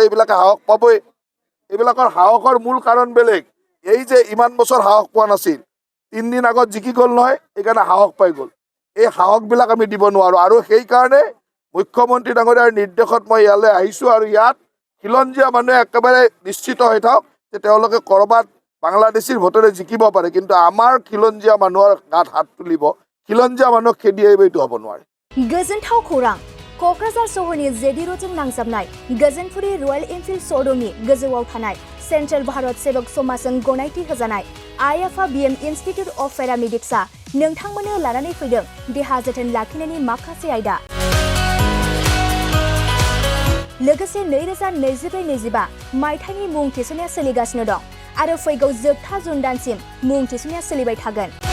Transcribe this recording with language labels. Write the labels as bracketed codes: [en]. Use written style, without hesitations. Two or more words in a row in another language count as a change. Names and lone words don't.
[as] এইবিলাকে সাহস পাবই এইবিলাকৰ সাহসৰ মূল কাৰণ বেলেগ এই যে ইমান বছৰ সাহস পোৱা নাছিল 3 দিন আগত জিকি গ'ল নহয় এইকাৰণে সাহস পাই গ'ল এই সাহসবিলাক আমি দিব নোৱাৰোঁ আৰু সেইকাৰণে মুখ্যমন্ত্ৰী ডাঙৰীয়াৰ নিৰ্দেশত মই ইয়ালৈ আহিছোঁ আৰু ইয়াত খিলঞ্জীয়া মানুহে একেবাৰে নিশ্চিত হৈ থাকক যে তেওঁলোকে ক'ৰবাত বাংলাদেশীৰ ভোটেৰে জিকিব পাৰে কিন্তু আমাৰ খিলঞ্জীয়া মানুহৰ গাত হাত তুলিব খিলঞ্জীয়া মানুহক খেদি আহিব এইটো হ'ব নোৱাৰে [brx] गोजोनथाव खौरां क'क्राझार सहरनि जेडि र'डजों नांजाबनाय गोजोनपुरी रयेल एनफिल्ड श'रुमनि गोजौआव थानाय सेन्ट्रेल भारत सेबक समाजजों गनायथि होजानाय आइएफआ बिएम इनस्टिट्युट अफ पेरामेडिक्सआ नोंथांमोननो लानानै फैदों देहा जोथोन लाखिनायनि माखासे आयदा लोगोसे 2024-25 मायथाइनि मुं थिसननाया सोलिगासिनो दं आरो फैगौ जोबथा जुन दानसिम मुं थिसननाया सोलिबाय थागोन